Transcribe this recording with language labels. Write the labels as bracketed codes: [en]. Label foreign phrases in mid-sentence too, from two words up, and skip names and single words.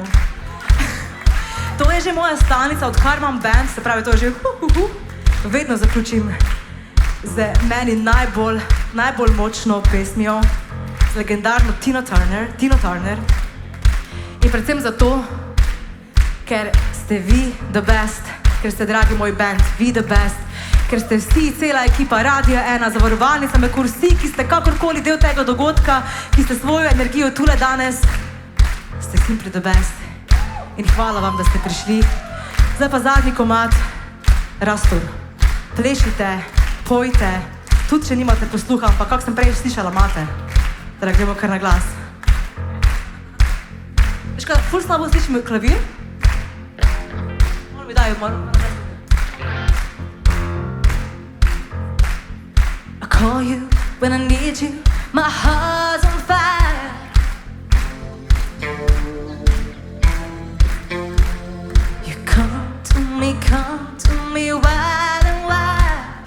[sl] To je že moja stalnica, odkar imam band, se pravi, to je že vedno zaključim z meni najbolj močno pesmijo, z legendarno Tino Turner. In predvsem zato, ker ste vi [en] the best, [sl] ker ste, dragi moj band, vi [en] the best, [sl] ker ste vsi, cela ekipa Radia 1, Zavarovalnica Merkur, vsi, ki ste kakorkoli del tega dogodka, ki ste svojo energijo tule danes, ste [en] simply the best. [sl] In hvala vam, da ste prišli. Zdaj pa zadnji komad, Rastur. Plešite, pojte, tudi če nimate posluha, ampak kak sem prej slišala, imate. Da gremo kar na glas. Veš kaj, ful slabo slišim klavir? Moram mi daj, moram. [en] I call you when I need you, my heart's on fire. You come to me wide and wide.